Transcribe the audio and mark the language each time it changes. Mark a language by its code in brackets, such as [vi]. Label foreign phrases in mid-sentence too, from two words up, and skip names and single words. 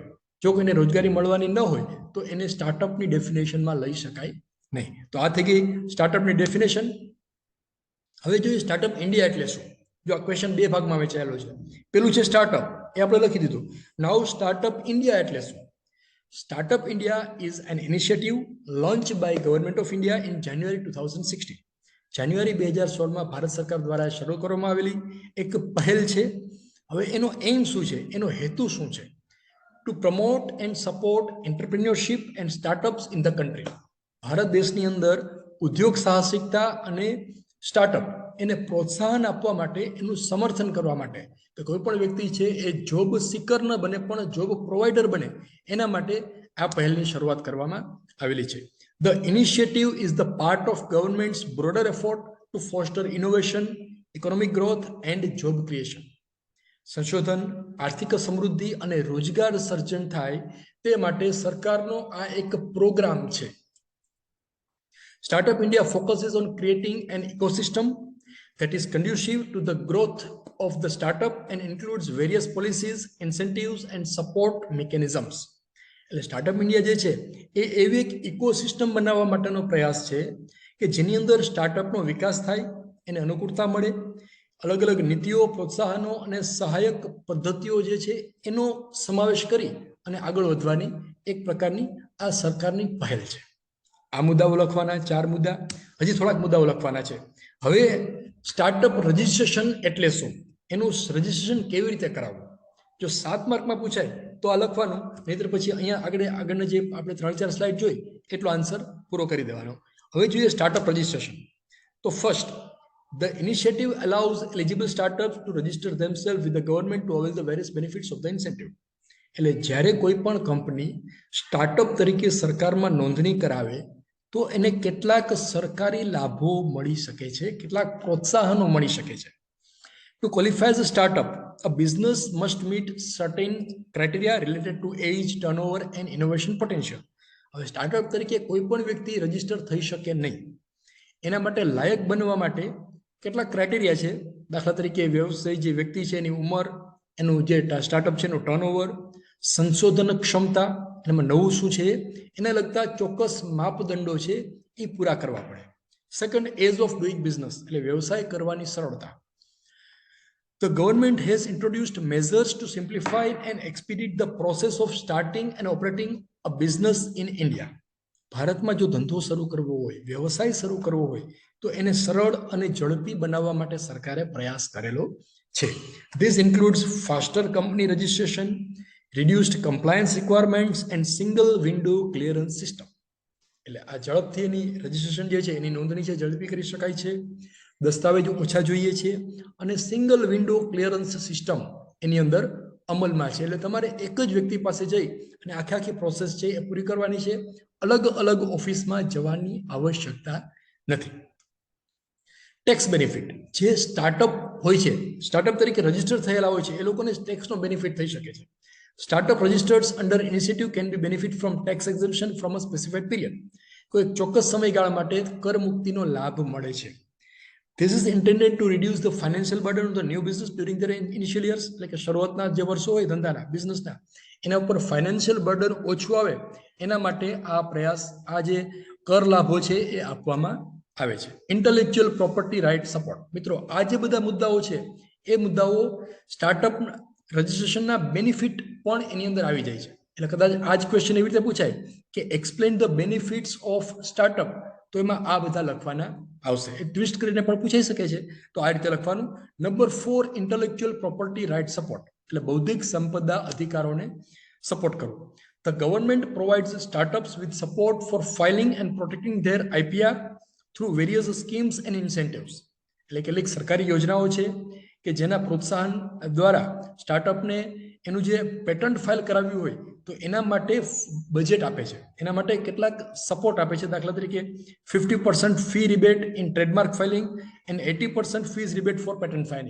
[gu] જો કોઈને રોજગારી મળવાની ન હોય તો એને [en] startupની definitionમાં [gu] લઈ શકાય નહીં. તો આ થઈ ગઈ [en] startupની definition. [gu] હવે જોઈએ સ્ટાર્ટઅપ ઇન્ડિયા એટલે શું. જો આ ક્વેશ્ચન 2 ભાગમાં વહેંચાયેલો છે. પેલું છે સ્ટાર્ટઅપ, એ આપણે લખી દીધું. નાઉ સ્ટાર્ટઅપ ઇન્ડિયા એટલે શું? [en] Startup India is an initiative launched by Government of India in January 2016. [gu] જાન્યુઆરી 2016 ભારત સરકાર દ્વારા શરૂ કરવામાં આવેલી એક પહેલ છે. હવે એનો એમ શું છે, એનો હેતુ શું છે? [en] To promote and support entrepreneurship and startups in the country. [gu] ભારત દેશની અંદર ઉદ્યોગ સાહસિકતા અને સ્ટાર્ટઅપ એને પ્રોત્સાહન આપવા માટે, એનું સમર્થન કરવા માટે, કે કોઈ પણ વ્યક્તિ છે એ [en] job seeker [gu] ન બને પણ [en] job provider [gu] બને, એના માટે આ પહેલની શરૂઆત કરવામાં આવેલી છે. [en] The initiative is the part of government's broader effort to foster innovation, economic growth and job creation. [gu] સંશોધન, આર્થિક સમૃદ્ધિ અને રોજગાર સર્જન થાય તે માટે સરકારનો આ એક પ્રોગ્રામ છે. [en] Startup India focuses on creating an ecosystem that is conducive to the growth of the startup and includes various policies, incentives and support mechanisms. [gu] એટલે સ્ટાર્ટઅપ ઇન્ડિયા જે છે એ એવી એક ઇકોસિસ્ટમ બનાવવા માટેનો પ્રયાસ છે કે જેની અંદર સ્ટાર્ટઅપનો વિકાસ થાય, એને અનુકૂળતા મળે, અલગ અલગ નીતિઓ, પ્રોત્સાહનો અને સહાયક પદ્ધતિઓ જે છે એનો સમાવેશ કરી અને આગળ વધવાની એક પ્રકારની આ સરકારની પહેલ છે. આ મુદ્દાઓ લખવાના 4 મુદ્દા, હજી થોડાક મુદ્દાઓ લખવાના છે. હવે [en] startup registration [gu] એટલે શું, એનું રજિસ્ટ્રેશન કેવી રીતે કરાવવું? જો 7 માર્કમાં પૂછાય તો આ લખવાનું, નહીતર પછી અહીંયા આગળના જે આપણે 3-4 સ્લાઇડ જોઈ એટલો આન્સર પૂરો કરી દેવાનો. હવે જોઈએ [en] startup registration. [gu] તો ફર્સ્ટ, [en] the initiative allows eligible startups to register themselves with the government to avail the various benefits of the incentive. [gu] એટલે જ્યારે કોઈ પણ કંપની સ્ટાર્ટઅપ તરીકે સરકારમાં નોંધણી કરાવે તો એને કેટલાક સરકારી લાભો મળી શકે છે, કેટલાક પ્રોત્સાહનો મળી શકે છે. [en] To qualify as a startup, a business must meet certain criteria related to age, turnover and innovation potential. [gu] હવે સ્ટાર્ટઅપ તરીકે કોઈ પણ વ્યક્તિ રજીસ્ટર થઈ શકે નહીં. એના માટે લાયક બનવા માટે કેટલાક ક્રાઇટેરિયા છે. દાખલા તરીકે વ્યવસાય જે વ્યક્તિ છે એની ઉંમર, એનું જે સ્ટાર્ટઅપ છે એનું ટર્નઓવર, સંશોધન ક્ષમતા, એમાં નવું શું છે એને લગતા ચોક્કસ માપદંડો છે એ પૂરા કરવા પડે. [en] Second, ease of doing business, [gu] એટલે વ્યવસાય કરવાની સરળતા. [en] The government has introduced measures to simplify and expedite the process of starting and operating a business in India. [gu] ભારતમાં જો ધંધો શરૂ કરવો હોય, વ્યવસાય શરૂ કરવો હોય તો એને સરળ અને ઝડપી બનાવવા માટે સરકારે પ્રયાસ કરેલો છે. [en] This includes faster company registration, reduced compliance requirements and single window clearance system. [gu] એટલે આ ઝડપથી એની રજીસ્ટ્રેશન જે છે એની નોંધણી છે ઝડપી કરી શકાય છે, દસ્તાવેજો ઓછા જોઈએ છે અને [en] single window clearance system [gu] એની અંદર અમલમાં છે. એટલે તમારે એક જ વ્યક્તિ પાસે જઈ અને આખી પ્રોસેસ છે એ પૂરી કરવાની છે, અલગ અલગ ઓફિસમાં જવાની આવશ્યકતા નથી. [en] tax benefit, [gu] જે સ્ટાર્ટઅપ હોય છે, સ્ટાર્ટઅપ તરીકે રજીસ્ટર થયેલા હોય છે એ લોકોને ટેક્સનો બેનિફિટ થઈ શકે છે. [en] Startup registered under initiative can be benefit from tax exemption from a specified period. [gu] કોઈ ચોક્કસ સમયગાળા માટે કર મુક્તિનો લાભ મળે છે. [en] This is intended to reduce the financial burden of the new business during their initial years. [gu] એટલે કે શરૂઆતના જે વર્ષો હોય ધંધાના, બિઝનેસના, એના ઉપર [en] financial burden [gu] ઓછું આવે એના માટે આ પ્રયાસ, આ જે કર લાભો છે એ આપવામાં આવે છે. [en] intellectual property right support. [gu] મિત્રો આ જે બધા મુદ્દાઓ છે એ મુદ્દાઓ [en] startup registrationના benefit [gu] પણ એની અંદર આવી જાય છે. એટલે કદાચ આ જ ક્વેશ્ચન એવી રીતે પૂછાય કે [en] explain the benefits of startup, [gu] તો એમાં આ બધા લખવાના આવશે. એ ટ્વિસ્ટ કરીને પણ પૂછાઈ શકે છે, તો આ રીતે લખવાનું. નંબર 4, [en] intellectual property right support, [gu] એટલે બૌદ્ધિક સંપદા અધિકારોને સપોર્ટ કરવો. [en] The government provides startups with support for filing and protecting their IPR through various schemes and incentives. [gu] એટલે કેટલીક સરકારી યોજનાઓ છે કે જેના પ્રોત્સાહન દ્વારા સ્ટાર્ટઅપને એનું જે [en] patent file [gu] કરાવ્યું હોય તો એના માટે બજેટ આપે છે, એના માટે કેટલાક સપોર્ટ આપે છે. દાખલા તરીકે [en] 50% fee rebate in trademark filing and 80% fees rebate for patent filing.